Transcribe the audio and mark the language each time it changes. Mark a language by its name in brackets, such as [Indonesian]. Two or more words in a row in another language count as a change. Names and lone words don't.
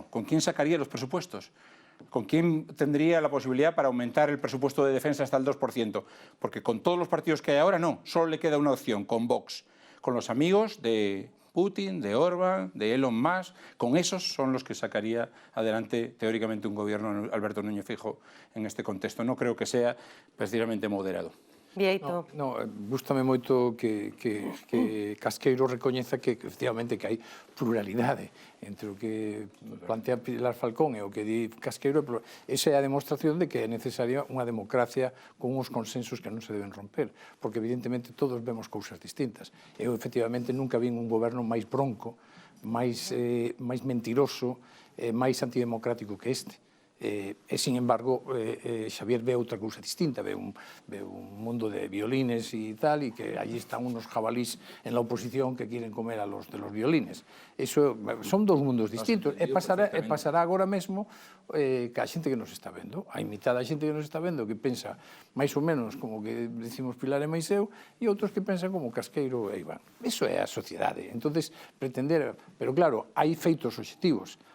[Spanish] ¿Con quién sacaría los presupuestos? ¿Con quién tendría la posibilidad para aumentar el presupuesto de defensa hasta el 2%? Porque con todos los partidos que hay ahora, no, solo le queda una opción, con Vox, con los amigos de Putin, de Orbán, de Elon Musk, con esos son los que sacaría adelante teóricamente un gobierno Alberto Núñez Feijóo en este contexto. No creo que sea precisamente moderado. Vieito. [Galician] No, gústame moito que Casqueiro recoñeza que efectivamente que hai pluralidade entre o que plantea Pilar Falcón e o que di Casqueiro. Esa é a demostración de que é necesaria unha democracia con uns consensos que non se deben romper, porque evidentemente todos vemos cousas distintas. Eu efectivamente nunca vi un goberno máis bronco, máis mentiroso, máis antidemocrático que este. E, [Spanish] sin embargo, [Galician] Xavier ve outra cousa distinta, ve un mundo de violines e tal, e que [Spanish] allí están unos jabalís en la oposición que quieren comer a los de los violines. Eso, son dos mundos distintos. [Galician] E pasará agora mesmo que a xente que nos está vendo, a mitad da xente que nos está vendo que pensa máis ou menos como que decimos Pilar e Maiseu, e outros que pensan como Casqueiro e Iván. Eso é a sociedade. Entonces, pretender... Pero claro, hai feitos obxectivos.